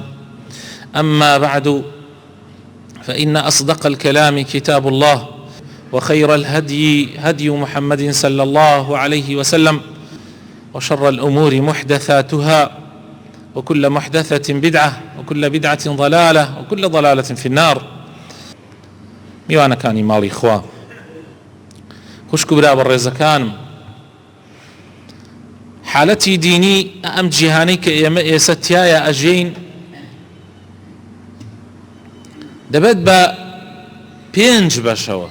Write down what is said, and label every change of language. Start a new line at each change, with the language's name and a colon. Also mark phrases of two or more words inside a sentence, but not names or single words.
Arabic: أما بعد، فإن أصدق الكلام كتاب الله، وخير الهدي هدي محمد صلى الله عليه وسلم، وشر الأمور محدثاتها، وكل محدثة بدعة، وكل بدعة ضلالة، وكل ضلالة في النار.
Central Kurdish: میوانە کانی ماڵی خوا، خوشک و برا بە ڕێزەکانم، حالەتی دینی ئەم جیهانەی کە ئێمە ئێستا تایە ئەژین دەبێت بە 5 بەشەوە.